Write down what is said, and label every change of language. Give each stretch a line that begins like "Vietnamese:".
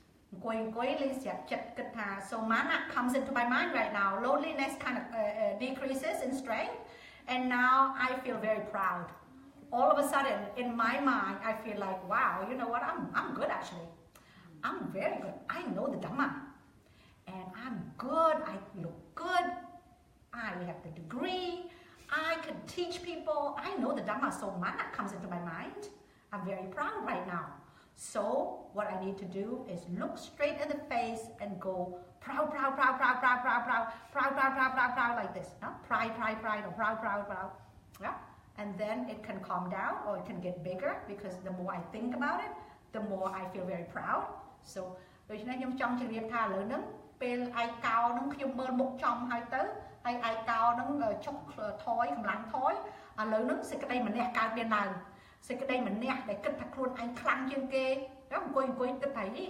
Khmer: អង្គុយលេងស្រាប់ចិត្តគិតថា
English: so mana comes into my mind right now loneliness kind of decreases in strength and now I feel very proud all of a sudden in my mind I feel like wow you know what I'm good actually I'm very good I know the Dhamma and I'm good I look good I have the degree I can teach people I know the Dhamma so mana comes into my mind I'm very proud right now So what I need to do is look straight in the face and go proud, proud, proud, proud, proud, proud, proud, proud, proud, proud, proud, proud, like this. Pride, pride, pride, or proud, proud, proud. Yeah? And then it can calm down or it can get bigger because the more I think about it, the more I feel very proud.
Khmer: So ដូច្នេះខ្ញុំចង់ជម្រាបថាឥឡូវហ្នឹងពេលឯកោហ្នឹងខ្ញុំមើលមុខចំហើយទៅហើយឯកោហ្នឹងចុះថយកម្លាំងថយឥឡូវហ្នឹងសេចក្តីម្នះកើតមានឡើងសេចក្តីម្នះដែលគិតថាខ្លួនឯងខ្លាំងជាងគេអង្គុយគិតថា